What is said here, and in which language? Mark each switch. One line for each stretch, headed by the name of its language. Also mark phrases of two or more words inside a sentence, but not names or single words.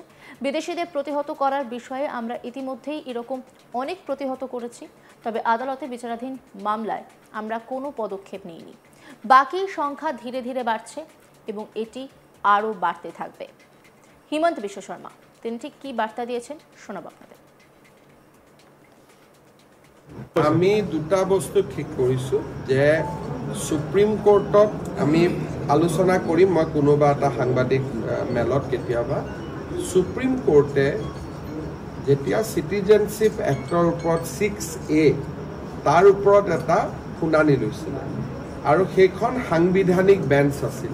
Bangla: বিদেশিদের প্রতিহত করার বিষয়ে আমরা ইতিমধ্যেই এরকম অনেক প্রতিহত করেছি, তবে আদালতে বিচারাধীন মামলায় আমরা কোনো পদক্ষেপ নিইনি। বাকি সংখ্যা ধীরে ধীরে বাড়ছে এবং এটি আরও বাড়তে থাকবে। হিমন্ত বিশ্ব শর্মা তিনি ঠিক কি বার্তা দিয়েছেন শোনাব আপনাদের।
Assamese: আমি দুটা বস্তু ঠিক কৰিছো যে সুপ্ৰিম কোৰ্টত আমি আলোচনা কৰিম। মই কোনোবা এটা সাংবাদিক মেলত কেতিয়াবা সুপ্ৰিম কোৰ্টে যেতিয়া চিটিজেনশ্বিপ এক্টৰ ওপৰত 6A তাৰ ওপৰত এটা শুনানি লৈছিল আৰু সেইখন সাংবিধানিক বেঞ্চ আছিল।